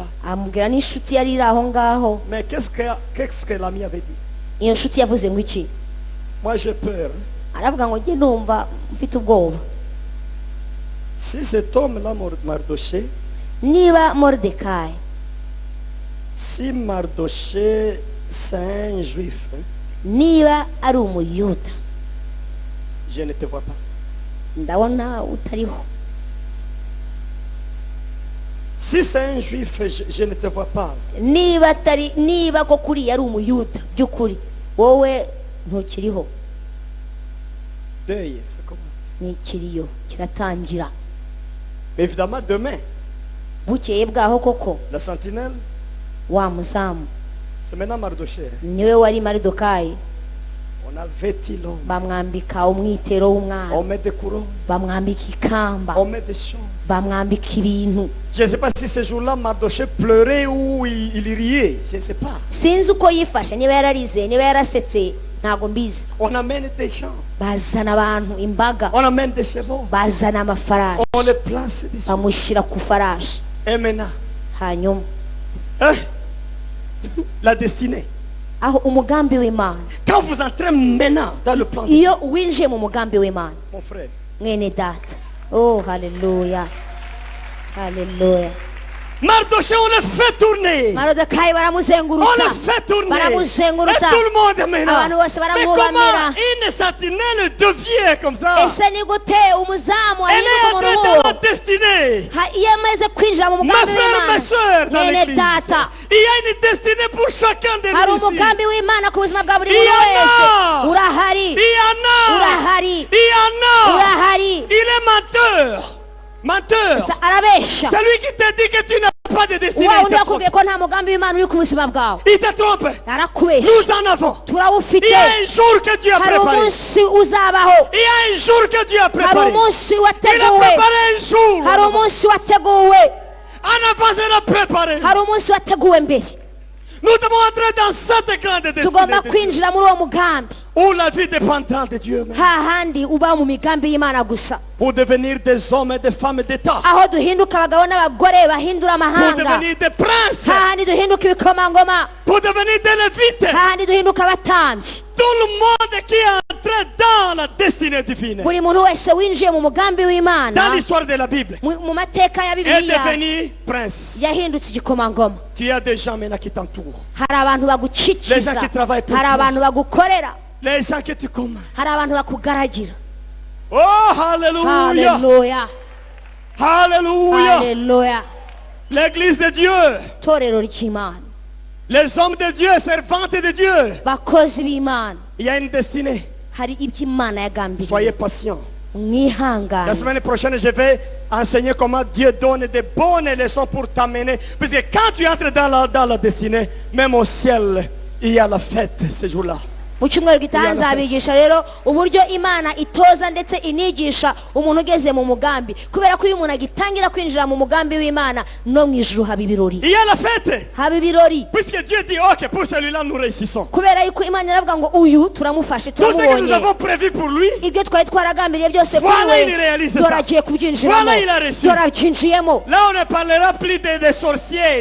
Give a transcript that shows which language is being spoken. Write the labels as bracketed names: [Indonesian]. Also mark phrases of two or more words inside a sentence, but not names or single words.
[Kinyarwanda] amubwira n'inshuti yari iri aho ngaho. [French] Mais qu'est-ce que l'ami avait dit? [Kinyarwanda] Iyo nshuti yavuze ngo iki? [French] Moi j'ai peur. [Kinyarwanda] Aravuga ngo njye numva mfite ubwoba. [French] Si cet homme-là, Mardoché, [Kinyarwanda] Niba Moridekayi, [French] si Mardoché c'est un juif, hein, [Kinyarwanda] niba ari umuyuda, [French] je ne te vois pas. [Kinyarwanda] ndabona utariho. [French] Si c'est un juif, je ne te vois pas. [Kinyarwanda] Niba ko kuri ari umuyuda by'ukuri, wowe ntukiriho. [French] Deuil, ça commence. [Kinyarwanda] Ni ikiriyo kiratangira. [French] Évidemment, demain, [Kinyarwanda] Bukeye bwaho koko [French] la sentinelle, [Kinyarwanda] wa muzamu [French] c'est maintenant Mardoché. [Kinyarwanda] niwe wari Moridekayi. [French] On a vêtu l'homme. [Kinyarwanda] Bamwambika umwitero w'umwana, [French] On met des couronnes. [Kinyarwanda] bamwambika ikamba, [French] On met des choses. [Kinyarwanda] bamwambika ibintu. [French] Je ne sais pas si ce jour-là, Mardoché pleurait ou il riait. Je ne sais pas. [Kinyarwanda] Sinzi uko yifashe, niba yararize, niba yarasetse, ntago mbizi. [French] On amène des gens. [Kinyarwanda] Bazana abantu, imbaga, [French] On amène des chevaux. [Kinyarwanda] bazana amafarashi, [French] On les place dessus. [Kinyarwanda] bamushyira ku farashi. [French] Et maintenant, [Kinyarwanda] Hanyuma [French] hein, la destinée. [Kinyarwanda] aho umugambi w'Imana, [French] Quand vous entrez maintenant dans le plan de [Kinyarwanda] iyo winjiye mu mugambi w'Imana, [French] mon frère, [Kinyarwanda] mwene data, oh haleluya, haleluya. [French] Mardoché, on le fait tourner. [Kinyarwanda] Moridekayi [French] On [Kinyarwanda] baramuzengurutsa, [French] le fait tourner. Et [Kinyarwanda] baramuzengurutsa, [French] tout le monde maintenant. [Kinyarwanda] abantu bose [French] Mais comment [Kinyarwanda] baramwubamira. [French] une sentinelle devient comme ça? [Kinyarwanda] Ese ni gute umuzamu [French] Elle est [Kinyarwanda] ahinduka [French] entrée [Kinyarwanda] umuntu [French] dans la [Kinyarwanda] nk'uwo? [French] destinée. [Kinyarwanda] Iyo amaze kwinjira mu [French] Ma [Kinyarwanda] mugambi [French] frère, mes [Kinyarwanda] w'Imana, [French] soeurs dans [Kinyarwanda] mwene [French] l'église, [Kinyarwanda] data, [French] il y a une destinée pour chacun de [Kinyarwanda] hari [French] nous ici. [Kinyarwanda] umugambi w'Imana ku buzima bwa buri [French] Il y [Kinyarwanda] muntu [French] en [Kinyarwanda] wese. [French] a. [Kinyarwanda] Urahari, [French] Il y en a. [Kinyarwanda] urahari, [French] Il y en a. [Kinyarwanda] urahari. [French] Il est menteur. Menteur. [Kinyarwanda] Arabesha. [French] Celui qui te dit que tu n'as pas de destinée, [Kinyarwanda] Wa [French] il [Kinyarwanda] undi [French] te trompe. [Kinyarwanda] yakubwiye ko nta mugambi w'Imana uri ku buzima bwawe, [French] Il te trompe. [Kinyarwanda] arakubesha. [French] Nous en avons. [Kinyarwanda] Turawufite. [French] Il y a un jour que Dieu a [Kinyarwanda] Hari [French] préparé. [Kinyarwanda] umunsi uzabaho, [French] Il y a un jour que Dieu a [Kinyarwanda] hari [French] préparé. [Kinyarwanda] umunsi [French] Il a [Kinyarwanda] wateguwe, [French] préparé un jour. [Kinyarwanda] hari umunsi wateguwe, [French] En avance, il a préparé. [Kinyarwanda] hari umunsi wateguwe mbere. [French] Nous devons entrer dans cette grande [Kinyarwanda] Tugomba [French] destinée de Dieu, [Kinyarwanda] kwinjira muri uwo mugambi, [French] où la vie dépendra de Dieu même, [Kinyarwanda] hahandi uba mu migambi y'Imana gusa, [French] pour devenir des hommes et des femmes d'État, [Kinyarwanda] aho duhinduka abagabo n'abagore bahindura [French] pour [Kinyarwanda] amahanga, [French] devenir des princes, [Kinyarwanda] hahandi duhinduka ibikomangoma, [French] pour devenir des lévites. [Kinyarwanda] hahandi duhinduka abatambyi. [French] Tout le monde qui est entré dans la destinée divine, [Kinyarwanda] Buri muntu wese winjiye mu mugambi [French] dans [Kinyarwanda] w'Imana, [French] l'histoire de la Bible, [Kinyarwanda] mu mateka ya [French] est [Kinyarwanda] Bibiliya, [French] devenu prince. [Kinyarwanda] yahindutse igikomangoma. [French] Tu as des gens maintenant qui t'entourent, [Kinyarwanda] Hari abantu bagucikiza, [French] Les gens qui travaillent pour [Kinyarwanda] hari [French] toi. [Kinyarwanda] abantu bagukorera, [French] les gens que tu commandes. [Kinyarwanda] hari abantu bakugaragira. [French] Oh, hallelujah! [Kinyarwanda] Haleluya, [French] Hallelujah! [Kinyarwanda] haleluya. [French] L'église de Dieu, [Kinyarwanda] Torero ry'Imana, [French] les hommes de Dieu, servantes de Dieu, [Kinyarwanda] bakozi b'Imana, [French] il y a une destinée. [Kinyarwanda] hari ibyo Imana yagambiriye. [French] Soyez patients. La [Kinyarwanda] Mwihangane. [French] semaine prochaine, je vais enseigner comment Dieu donne des bonnes leçons pour t'amener. Parce que quand tu entres dans la destinée, même au ciel, il y a la fête ce jour-là. [Kinyarwanda] Mu cyumweru gitaha nzabigisha rero uburyo Imana itoza ndetse inigisha umuntu ugeze mu mugambi, kubera ko iyo umuntu agitangira kwinjira mu mugambi w'Imana, no mu ijuru haba ibirori, [French] Il y a la fête. [Kinyarwanda] haba ibirori, [French] Puisque Dieu dit, ok, pour celui-là, nous réussissons. [Kinyarwanda] kubera yuko Imana iravuga ngo uyu turamufashe, [French] Tout ce que nous [Kinyarwanda] turamubonye, [French] avons prévu pour lui, [Kinyarwanda] ibyo twari twaragambiriye byose [French] Voilà, [Kinyarwanda] kuri [French] il [Kinyarwanda] we, [French] réalise [Kinyarwanda] dore [French] ça. [Kinyarwanda] agiye kubyinjiramo, [French] Voilà, il a reçu. [Kinyarwanda] dore abyinjiyemo. [French] là, on ne parlera plus des sorciers.